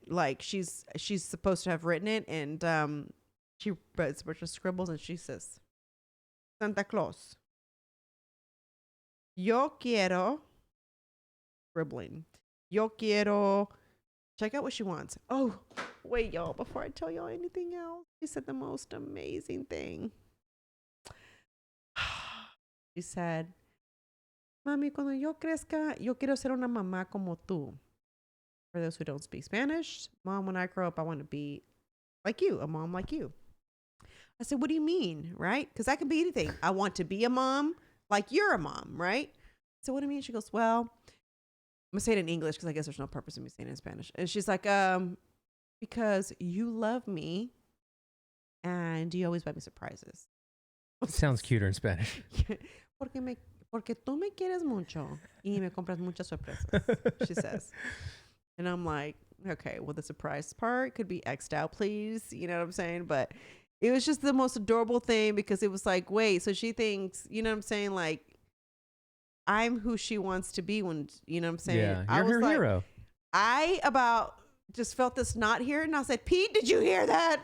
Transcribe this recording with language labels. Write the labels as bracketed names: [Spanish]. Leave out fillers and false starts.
[English] Like she's supposed to have written it, and she writes a bunch of scribbles, and she says, Santa Claus, [Spanish] yo quiero, [English] scribbling, yo quiero. Check out what she wants. Oh, wait, y'all. Before I tell y'all anything else, she said the most amazing thing. She said, [Spanish] Mami, cuando yo crezca, yo quiero ser una mamá como tú. [English] For those who don't speak Spanish, Mom, when I grow up, I want to be like you, a mom like you. I said, what do you mean, right? Because I can be anything. I want to be a mom like you're a mom, right? So what do you mean? She goes, well, I'm going to say it in English because I guess there's no purpose in me saying it in Spanish. And she's like, because you love me and you always buy me surprises. It sounds cuter in Spanish. [Spanish] Porque tú me quieres mucho y me compras muchas sorpresas, [English] she says. And I'm like, okay, well, the surprise part could be X'd out, please. You know what I'm saying? But it was just the most adorable thing because it was like, wait, so she thinks, you know what I'm saying? Like, I'm who she wants to be when, you know what I'm saying? Yeah, you're her hero. I just felt this knot here, and I said, Pete, did you hear that?